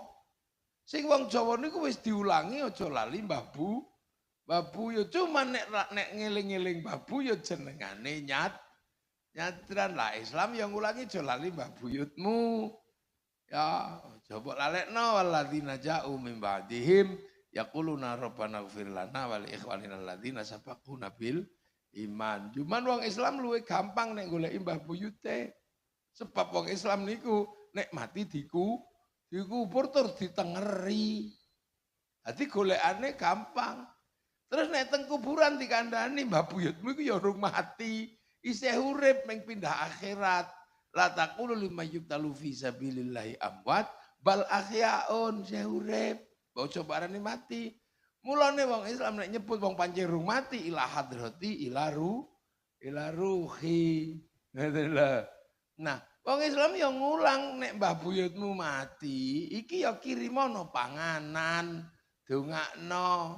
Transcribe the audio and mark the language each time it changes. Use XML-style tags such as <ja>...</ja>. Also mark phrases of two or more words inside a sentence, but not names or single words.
<jv>Sing wong Jawa niku wis diulangi aja lali Mbah Buyut. Cuma nek ngeling-eling Mbah Buyut jenengane nyadran lah Islam yang ngulangi aja lali Mbah Buyutmu. Ya, coba lalekno</jv> <ar>والذين جاءوا من بعدهم يقولون ربنا اغفر لنا ولإخواننا الذين سبقونا بالإيمان.</ar> <jv>Cuman wong Islam luwih gampang nek goleki Mbah Buyute. Sebab wong Islam niku nek mati dikubur tur ditengeri. Dadi golekane gampang. Terus nek teng kuburan dikandani Mbah Buyutmu iku ya urung mati, isih urip ming pindah akhirat.</jv> <ar>لا تقولوا لمن يقتل في سبيل الله أموات بل أحياء</ar> <jv>isih urip. Ojo barani mati. Mulane wong Islam nek nyebut wong pancen rung mati</jv> <ar>إلى حضرة إلى روحي.</ar> <jv>Nah, wong Islam yang ngulang nek Mbah Buyutmu mati, iki ya kirimono panganan, dongakno.</jv>